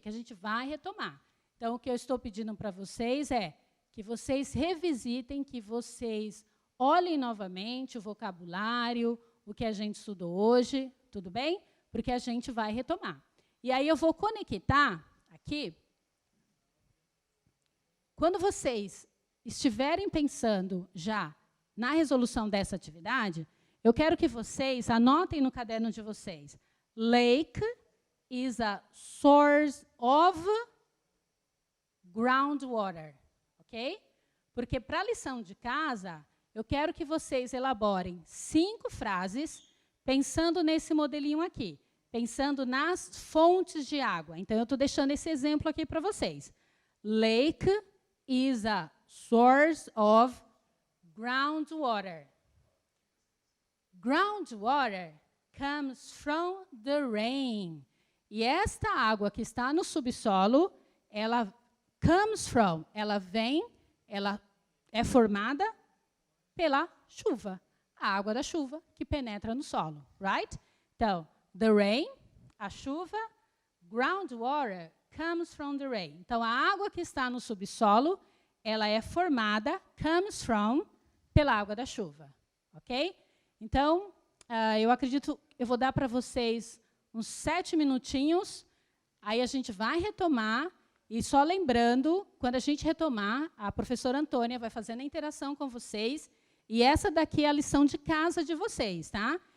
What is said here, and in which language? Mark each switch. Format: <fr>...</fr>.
<pt>Que a gente vai retomar. Então, o que eu estou pedindo para vocês é que vocês revisitem, que vocês olhem novamente o vocabulário, o que a gente estudou hoje, tudo bem? Porque a gente vai retomar. E aí eu vou conectar aqui. Quando vocês estiverem pensando já na resolução dessa atividade, eu quero que vocês anotem no caderno de vocês.</pt> <en>Lake is a source of groundwater, ok?</en> <pt>Porque para a lição de casa, eu quero que vocês elaborem 5 frases pensando nesse modelinho aqui, pensando nas fontes de água. Então, eu estou deixando esse exemplo aqui para vocês.</pt> <en>Lake is a source of groundwater. Groundwater comes from the rain.</en> <pt>E esta água que está no subsolo, ela</pt> <en>comes from,</en> <pt>ela vem, ela é formada pela chuva, a água da chuva que penetra no solo, right? Então,</pt> <en>the rain,</en> <pt>a chuva,</pt> <en>groundwater comes from the rain.</en> <pt>Então, a água que está no subsolo, ela é formada,</pt> <en>comes from,</en> <pt>pela água da chuva, ok? Então, eu acredito, eu vou dar para vocês uns 7 minutinhos, aí a gente vai retomar, e só lembrando, quando a gente retomar, a professora Antônia vai fazendo a interação com vocês, e essa daqui é a lição de casa de vocês, tá?</pt>